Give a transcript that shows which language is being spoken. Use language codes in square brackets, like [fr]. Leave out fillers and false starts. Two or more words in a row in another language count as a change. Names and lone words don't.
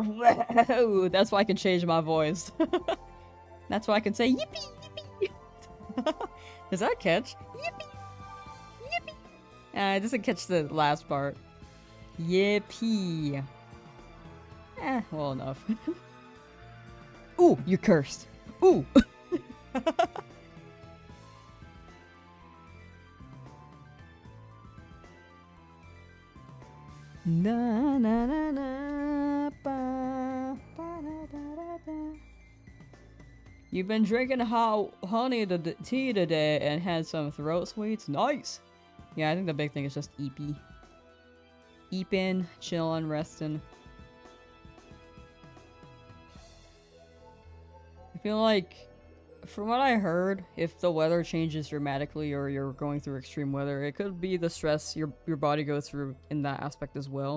[en] Whoa, that's why I can change my voice. That's why I can say yippee, yippee. Does that catch? Yippee, yippee. It doesn't catch the last part. Yippee. Well enough. Ooh, you're cursed. Ooh. Na na na na ba, ba, da, da, da, da. You've been drinking hot honey tea today and had some throat sweets. Nice. Yeah, I think the big thing is just eeping, chillin', resting. I feel like, from what I heard, if the weather changes dramatically or you're going through extreme weather, it could be the stress your body goes through in that aspect as well.